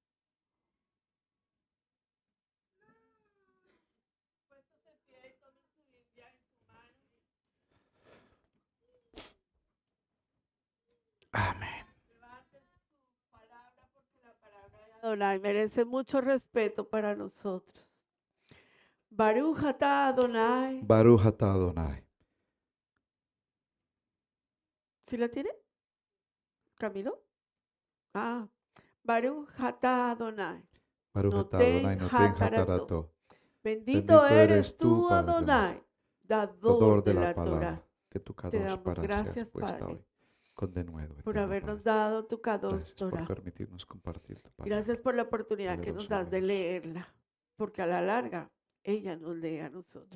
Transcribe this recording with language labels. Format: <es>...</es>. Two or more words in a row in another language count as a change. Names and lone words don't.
<es>Amén. Adonai merece mucho respeto para nosotros.</es> <he>ברוך אתה אדוני. ברוך אתה אדוני.</he> <es>¿Sí la tiene? ¿Camilo?</es> <he>ברוך אתה אדוני. ברוך אתה אדוני, נותן התורה.</he> <es>Bendito eres tú, Adonai, dador de la Torah. Que tu Te Kadosh damos para gracias, seas puesta Padre, hoy con denuedo. por eterno habernos Padre. dado tu Kadosh Gracias por Torah. permitirnos compartir tu palabra. Gracias por la oportunidad que nos das de leerla, porque a la larga ella nos lee a nosotros.</es>